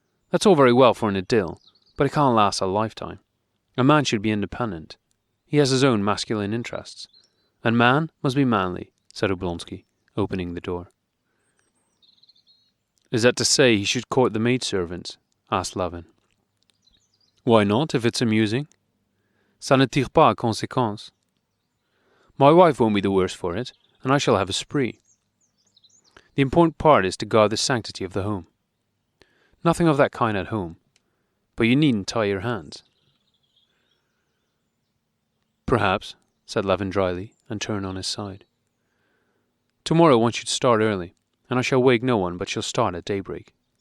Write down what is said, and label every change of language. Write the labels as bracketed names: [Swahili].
[English] That's all very well for an idyll, but it can't last a lifetime. A man should be independent. He has his own masculine interests. And man must be manly, said Oblonsky, opening the door. Is that to say he should court the maidservants? Asked Levin. Why not, if it's amusing? [French] Ça ne tire pas à conséquence. [English] My wife won't be the worse for it, and I shall have a spree. The important part is to guard the sanctity of the home. Nothing of that kind at home, but you needn't tie your hands. Perhaps, said Levin dryly, and turned on his side. Tomorrow one should start early, and I shall wake no one but shall start at daybreak.